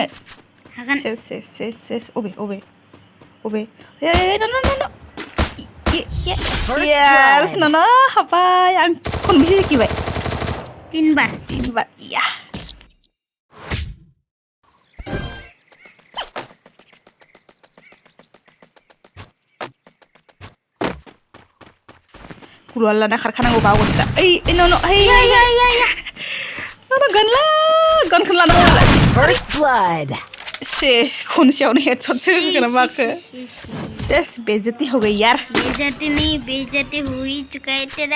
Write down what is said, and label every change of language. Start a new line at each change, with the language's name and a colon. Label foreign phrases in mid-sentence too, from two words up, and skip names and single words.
Bodo: हागोन ses अबे
English: no yes no
Bodo: हाबाय आं खनबेसे जिखिबाय
Hindi: 3 बार
Bodo: या गुलवाल लाना खारखानांगौ बावोदा ओइ
English: no hey no
Bodo: गनखौ लानांगौ
English: First blood.
Bodo: शेष खनसेयावनो हेडशॉट होगोन माखो शेष
Hindi: बेइज्जती हो गई यार बेइज्जती हुई चुका है तेरा